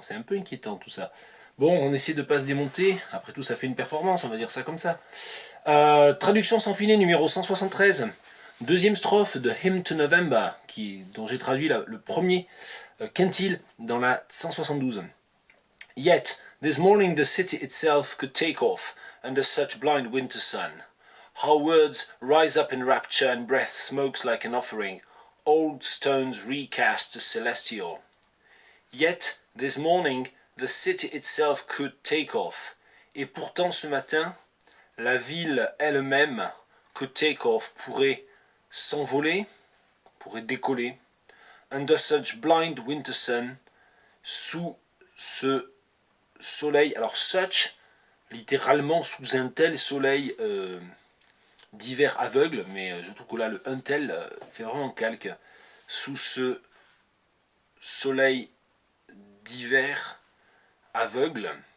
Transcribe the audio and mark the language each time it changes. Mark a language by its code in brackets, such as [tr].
[fr] C'est un peu inquiétant tout ça. Bon, on essaie de ne pas se démonter, après tout ça fait une performance, on va dire ça comme ça. Traduction sans filet numéro 173. Deuxième strophe de Hymn to November, dont j'ai traduit le premier quintile dans la 172. [en] Yet, this morning the city itself could take off under such blind winter sun. How words rise up in rapture and breath smokes like an offering, old stones recast as celestial. Yet, this morning the city itself could take off. [fr] Et pourtant ce matin, la ville elle-même, [en] could take off, [fr] pourrait s'envoler, pourrait décoller, [en] under such blind winter sun, [fr] sous ce soleil, alors [en] such, [fr] littéralement sous un tel soleil d'hiver aveugle, mais je trouve que là le un tel fait vraiment calque, sous ce soleil d'hiver aveugle.